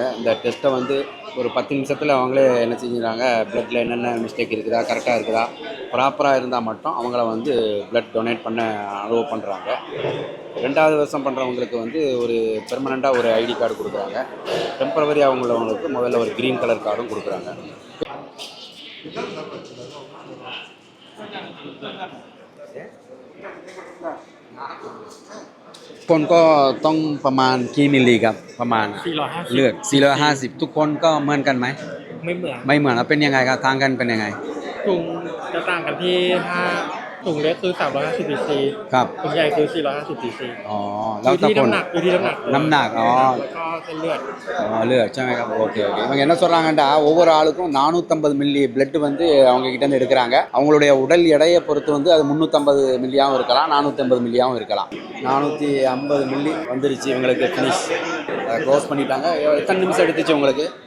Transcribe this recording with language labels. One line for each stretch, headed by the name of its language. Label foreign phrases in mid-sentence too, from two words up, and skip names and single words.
Tamil: இந்த டெஸ்ட்டை வந்து ஒரு 10 நிமிஷத்தில் அவங்களே என்ன செஞ்சுறாங்க, பிளட்டில் என்னென்ன மிஸ்டேக் இருக்குதா, கரெக்டாக இருக்குதா, ப்ராப்பராக இருந்தால் மட்டும் அவங்கள வந்து
English: blood donate
Tamil: பண்ண அலோவ் பண்ணுறாங்க. 2வது வருஷம் பண்ணுறவங்களுக்கு வந்து ஒரு பெர்மனண்ட்டாக ஒரு
English: ID card
Tamil: கொடுக்குறாங்க. டெம்பரவரி அவங்களுக்கு முதல்ல ஒரு
English: green colour
Tamil: கார்டும் கொடுக்குறாங்க.
Thai: คนก็ต้องประมาณกี่มิลลิครับประมาณ450เลือด450ทุกคนก็เหมือนกันไหมไม่เหมือนแล้วเป็นยังไงครับทางกันเป็นยังไง ถุงจะต่างกันที่ถ้าถุงเล็กคือ350 cc ครับ ถุงใหญ่คือ450 cc อ๋อแล้วตะคน อยู่ที่น้ำหนัก อ๋อ แล้วก็เส้นเลือด เลือดใช่ไหมครับ
Tamil: ஓகே இவங்க என்ன சொல்றாங்கடா ஒவ்வொரு ஆளுக்கும் 450 மில்லி பிளட் வந்து அவங்க கிட்ட இருந்து எடுக்கிறாங்க. அவங்களுடைய உடல் எடையை பொறுத்து வந்து அது 350 மில்லியாவும் இருக்கலாம், 450 மில்லியாவும் இருக்கலாம். 450 மில்லி வந்துருச்சு இவங்களுக்கு.
English: finish close
Tamil: பண்ணிட்டாங்க. எத்தனை நிமிஷம் எடுத்துச்சு உங்களுக்கு?